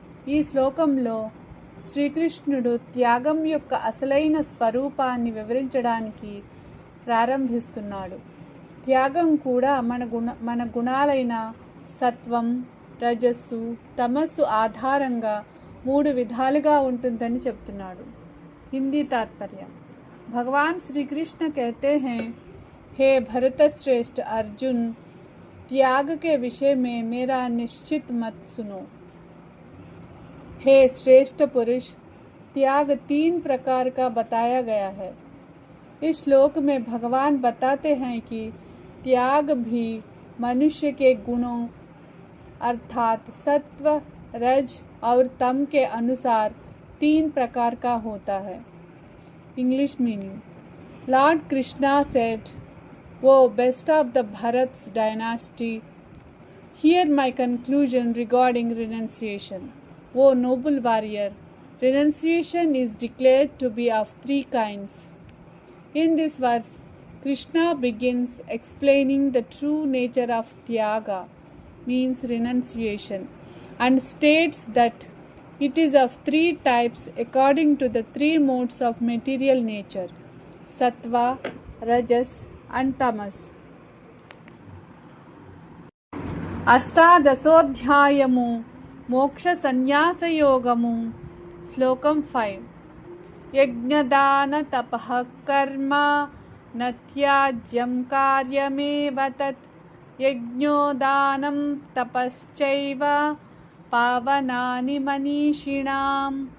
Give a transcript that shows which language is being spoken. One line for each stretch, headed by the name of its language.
Telugu: ఈ శ్లోకంలో శ్రీకృష్ణుడు త్యాగం యొక్క అసలైన స్వరూపాన్ని వివరించడానికి ప్రారంభిస్తున్నాడు. త్యాగం కూడా మన గుణాలైన సత్వం, రజస్సు, తమస్సు ఆధారంగా 3 విధాలుగా ఉంటుందని చెప్తున్నాడు. హిందీ तात्पर्य.
Hindi: भगवान श्री कृष्ण कहते हैं, हे भरत श्रेष्ठ अर्जुन, त्याग के विषय में मेरा निश्चित मत सुनो. हे श्रेष्ठ पुरुष, त्याग 3 प्रकार का बताया गया है. इस श्लोक में भगवान बताते हैं कि त्याग भी मनुष्य के गुणों अर्थात सत्व, रज और तम के अनुसार 3 प्रकार का होता है.
English: English meaning. Lord Krishna said, "O best of the Bharat's dynasty, hear my conclusion regarding renunciation. O noble warrior, renunciation is declared to be of 3 kinds. In this verse, Krishna begins explaining the true nature of tyaga, means renunciation, and states that it is of 3 types according to the 3 modes of material nature: sattva, rajas and tamas.
Sanskrit: అష్టాదశోధ్యాయము మోక్ష సన్యాసయోగము శ్లోకం 5 యజ్ఞదాన తపః కర్మ న త్యాజ్యం కార్యమేవ తత్ యజ్ఞో దానం తపశ్చైవ పావనాని మనీషిణాం.